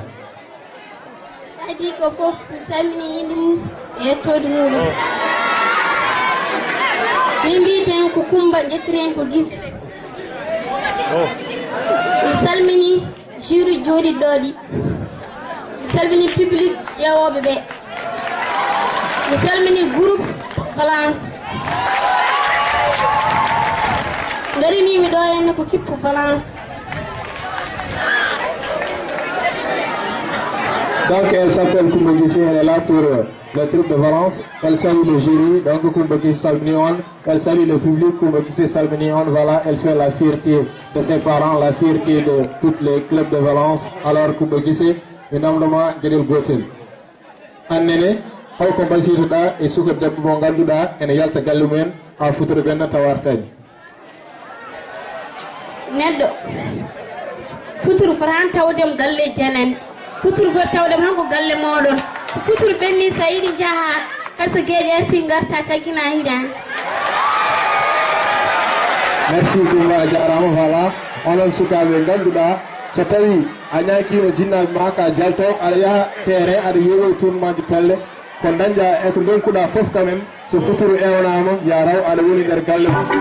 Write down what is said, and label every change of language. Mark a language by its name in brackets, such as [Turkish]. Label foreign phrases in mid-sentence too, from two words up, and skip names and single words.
[Fula] adi ko fof mi salmini yimɓe mum e yettode muɗum min mbiten ko Kumba ƴettiren ko Guise mi salmini jury jooɗiɗɗoɗi mi salmini public ƴewoɓe ɓe mi salmini groupe Valence garinimi ɗo henne ko kippu Valence. [French] Donc elle s'appelle Kumba Guise, elle est là pour le troupe de Valence. Elle salue le jury, donc Kumba Guise [Fula] salmini on. [French] Elle salue le public, Kumba Guise [Fula] salmini on. [French] Voilà, elle fait la fierté de ses parents, la fierté de tous les clubs de Valence. Alors Kumba Guise, [Fula] mi namdoma gueɗel gotel annene holko basitoɗa e suka debbo mo ganduɗa ene yalta galle mumen ha futuro benna tawartani neɗɗo futuro fotan tawdem galle jenen futuro foti tawdem hanko galle moɗon futuro ɓenni sa yiɗi jaaha hayso gueƴe arti garta caggina hiɗani. merci Kumba a jarama. Voilà onon sukaɓe ganduɗa so tawi a ñakima jinnaɓe ma ka jalto aɗa yaha terrain aɗa yeewoy tournement ji pelle ko dañƴa e ko donkuɗa foof [French] quand même [Fula] so futuro ewnama ya raw aɗa woni nder galle